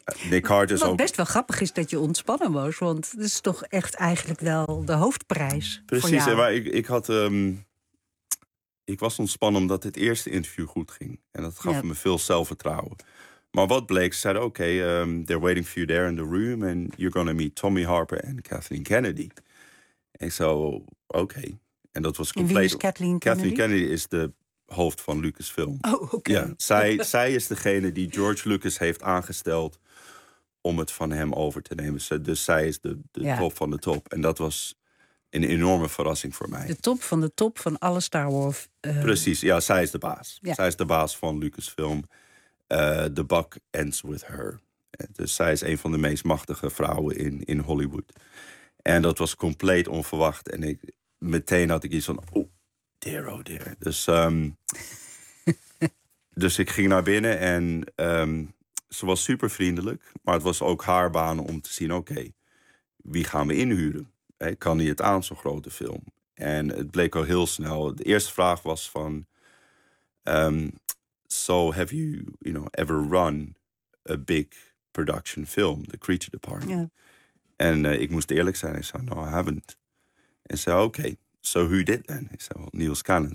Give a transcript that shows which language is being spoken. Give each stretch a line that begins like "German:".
Dutch: Nick Carter wat is ook best wel grappig is dat je ontspannen was. Want het is toch echt eigenlijk wel de hoofdprijs. Precies, voor jou. Maar ik had ik was ontspannen omdat het eerste interview goed ging. En dat gaf me veel zelfvertrouwen. Maar wat bleek, ze zeiden, oké,
English: they're waiting for you there in the room. And you're going to meet Tommy Harper and Kathleen Kennedy.
Dutch: En ik zei, oké. En dat was compleet. En wie is Kathleen Kennedy? Kathleen Kennedy is de hoofd van Lucasfilm. Oh, oké. Ja, zij is degene die George Lucas heeft aangesteld om het van hem over te nemen. Dus zij is de top van de top. En dat was een enorme verrassing voor mij. De top van alle Star Wars. Precies, ja, zij is de baas. Ja. Zij is de baas van Lucasfilm.
English: The buck ends with her.
Dutch: Dus zij is een van de meest machtige vrouwen in Hollywood. En dat was compleet onverwacht. En ik meteen had ik iets van,
English: oh dear.
Dutch: Dus, dus ik ging naar binnen en ze was super vriendelijk. Maar het was ook haar baan om te zien, oké, wie gaan we inhuren? Kan hij het aan, zo'n grote film? En het bleek al heel snel. De eerste vraag was van,
English: have you, you know, ever run a big production film, The Creature Department? Yeah.
Dutch: En ik moest eerlijk zijn. Ik zei,
English: no, I haven't.
Dutch: En zei, oké,
English: so who did then?
Dutch: Ik zei, well, Neil Scanlon.